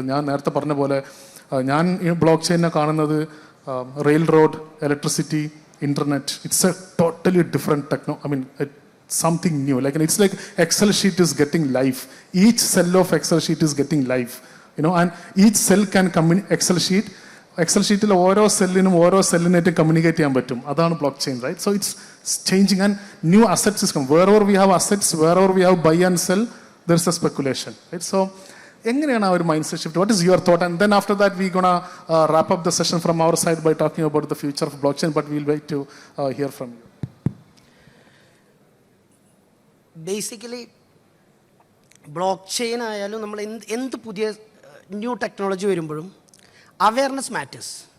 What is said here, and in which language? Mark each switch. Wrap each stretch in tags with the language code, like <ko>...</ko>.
<ml>ഞാൻ നേരത്തെ പറഞ്ഞ പോലെ ഞാൻ ബ്ലോക്ക്ചെയിനെ കാണുന്നത് railroad, electricity, internet.</ml> <en>It's a totally different something new. It's like Excel sheet is getting life. Each cell of Excel sheet is getting life. And each cell can Excel sheet</en> <ml>ഓരോ സെല്ലിനും ഓരോ സെല്ലിനായിട്ട് communicate ചെയ്യാൻ പറ്റും. അതാണ് block chain, right?</ml> <en>So it's changing and new asset system. Wherever we have assets, wherever we have buy and sell, there's a speculation, right? So,</en> <ml>എങ്ങനെയാണ് ആ ഒരു mind set shift?</ml> <en>What is your thought? And then after that we gonna wrap up the session from our side by talking about the future of blockchain, but will wait to hear from you.</en> <ml>Basically block chain ആയാലും നമ്മൾ എന്ത് പുതിയ new technology വരുമ്പോഴും</ml> <en>Awareness matters.</en>